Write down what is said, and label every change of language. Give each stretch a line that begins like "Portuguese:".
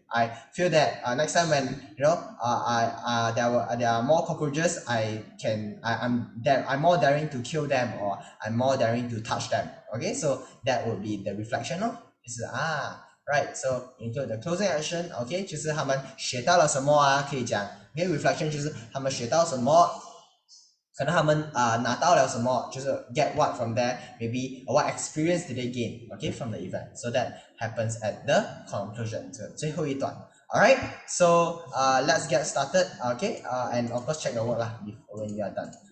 English: I feel that next time when there are more cockroaches, I'm more daring to kill them, or I'm more daring to touch them. Okay, so that would be the reflection. Right, so include the closing action.
Chinese: Okay, 就是他们学到了什么可以讲。Okay, reflection 就是他们学到什么。可能他们拿到了什么，就是
English: get what from there, maybe what experience did they gain, okay, from the event. So that happens at the conclusion,
Chinese: 最后一段
English: Alright, so let's get started. Okay, and of course check the work lah when you are done.